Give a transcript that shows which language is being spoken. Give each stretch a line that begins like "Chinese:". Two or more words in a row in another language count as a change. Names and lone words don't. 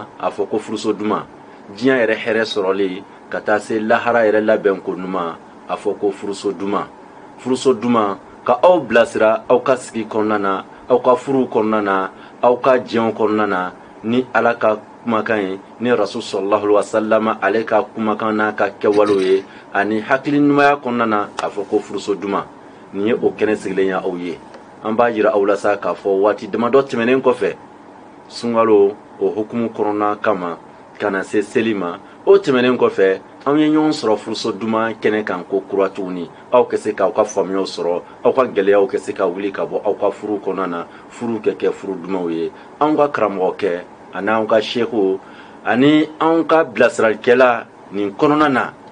Bambara: a fɔ ko furuso duma diɲɛ yɛrɛ hɛrɛ sɔrɔli ka taa se lahara yɛrɛ labɛn ko numa a fɔ ko furuso duma furuso duma ka aw bilasira aw ka sigi kɔnɔna na aw ka furu kɔnɔna na aw ka jɛnw kɔnɔna na ni ala ka kumakan ye ni
Arabic: رسول صلى الله عليه وسلم
Bambara: ale ka kumakan n'a ka kɛwalew ye ani hakili ɲumanya kɔnɔna na a fɔ ko furuso duma nin ye o kɛnɛ sigilen ye aw ye an b'a jira aw la sa k'a fɔ waati damadɔ tɛmɛnen kɔfɛ sunkalo o hukumu kɔnɔna kama ka na se seli ma o tɛmɛnen kɔfɛ aw ye ɲɔgɔn sɔrɔ furuso duma kɛnɛ kan ko kura tuguni aw ka se k'aw ka faamuyaw sɔrɔ aw ka gɛlɛyaw ka se ka wuli ka bɔ aw ka furu kɔnɔna na furu ka kɛ furu dumaw ye anw ka karamɔgɔkɛ ani anw ka seku ani anw ka bilasiralikɛla nin kɔnɔna na